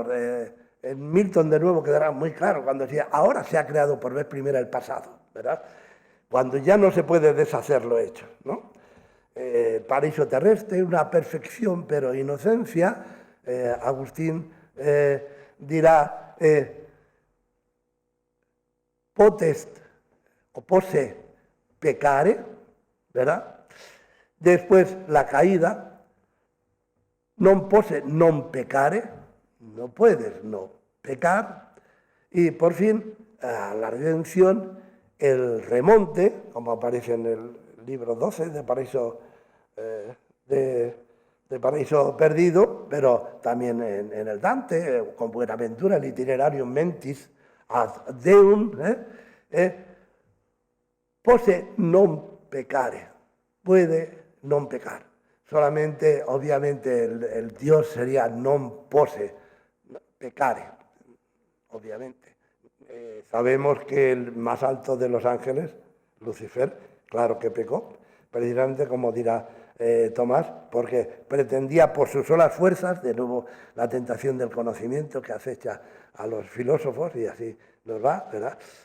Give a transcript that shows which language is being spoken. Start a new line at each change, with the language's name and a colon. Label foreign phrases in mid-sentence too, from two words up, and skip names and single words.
Spanish: En Milton, de nuevo, quedará muy claro cuando decía, ahora se ha creado por vez primera el pasado, ¿verdad? Cuando ya no se puede deshacer lo hecho, ¿no? Paraíso terrestre, una perfección pero inocencia. Agustín dirá,
Latin: potest o posse pecare, ¿verdad?
Spanish: Después la caída,
Latin: non posse non pecare,
Spanish: no puedes no pecar, y por fin la redención, el remonte, como aparece en el libro 12 de Paraíso, de Paraíso Perdido, pero también en el Dante, con Buenaventura, el Itinerarium Mentis ad Deum,
Latin: posse non pecare,
Spanish: puede non pecar. Solamente, obviamente, el Dios sería
Latin: non posse pecare,
Spanish: obviamente. Sabemos que el más alto de los ángeles, Lucifer, claro que pecó, precisamente como dirá Tomás, porque pretendía por sus solas fuerzas, de nuevo la tentación del conocimiento que acecha a los filósofos, y así nos va, ¿verdad?